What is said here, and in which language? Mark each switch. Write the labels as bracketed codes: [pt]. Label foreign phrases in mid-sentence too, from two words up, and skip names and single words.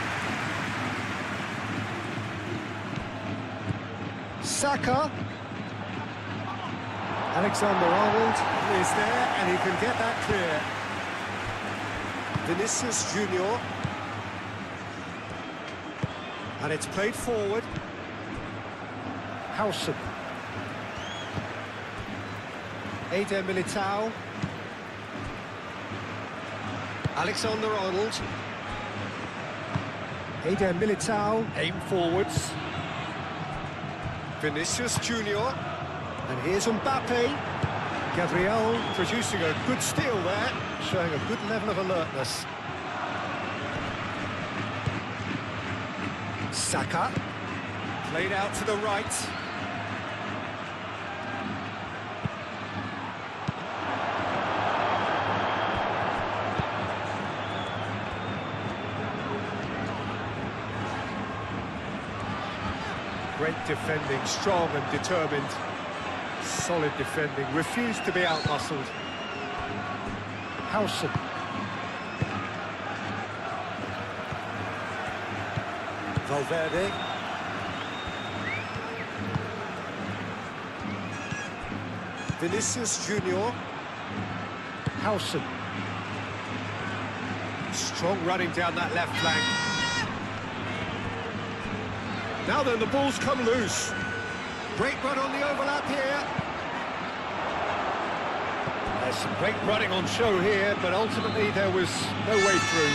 [en] Saka. Alexander-Arnold is there, and he can get that clear. Vinicius Junior. And it's played forward. Howson. Eder Militao. Alexander-Arnold. Eder Militao. Aim forwards. Vinicius Junior. And here's Mbappe. Gabriel producing a good steal there, showing a good level of alertness. Saka. Played out to the right. Great defending, strong and determined. Solid defending, refused to be out-muscled. Howson. Valverde. Vinicius Junior. Howson. Strong running down that left flank. Now then, the ball's come loose. Great run on the overlap here. There's some great running on show here, but ultimately there was no way through.